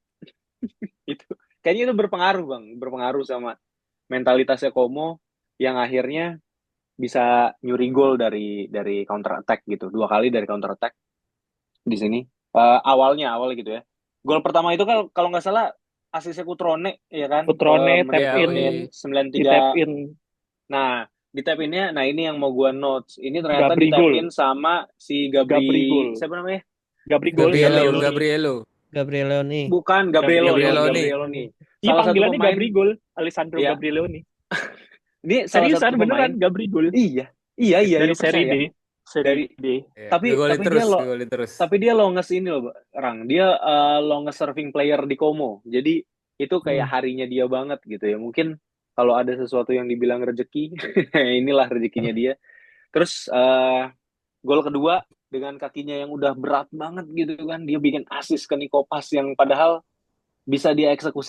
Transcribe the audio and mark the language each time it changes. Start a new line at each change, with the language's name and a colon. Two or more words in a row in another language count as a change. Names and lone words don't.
Indonesian: Itu kayaknya itu berpengaruh bang, berpengaruh sama mentalitasnya Como yang akhirnya bisa nyuri gol dari
English: counter attack
Indonesian: gitu. Dua kali dari
English: counter attack
Indonesian: di sini. Awalnya gitu ya. Gol pertama itu kan kalau nggak salah asisnya Kutrone ya kan Putrone tap menit Ya, in, menit oi. di tap 93. in Nah, di
English: tap innya,
Indonesian: nah ini yang mau gua notes. Ini ternyata di Gabri tap gol, in sama si Gabri Gabri, gol, siapa namanya? Gabri gol, Gabrielo, Gabrieloni, Gabrielo, Gabrieloni. Bukan Gabrieloni. Gabrieloni. Gabrielo nih. Iya Salah satu panggilannya pemain, Gabri gol, Alessandro ya, Gabrieloni. ini salah satu Seriusan pemain. beneran Gabri gol Iya, iya, iya, dari ini seri percaya. D, seri Dari, D. Ya, tapi ngegolin tapi dia terus, lo, ngegolin terus. tapi dia longest ini loh, Rang. Dia
English: longest serving player
Indonesian: di Como. Jadi itu kayak Hmm. harinya dia banget gitu ya. Mungkin kalau ada sesuatu yang dibilang rezeki, inilah rezekinya dia. Terus gol kedua dengan kakinya yang udah berat banget gitu kan, dia bikin assist ke Nikopas yang padahal bisa dia eksekusi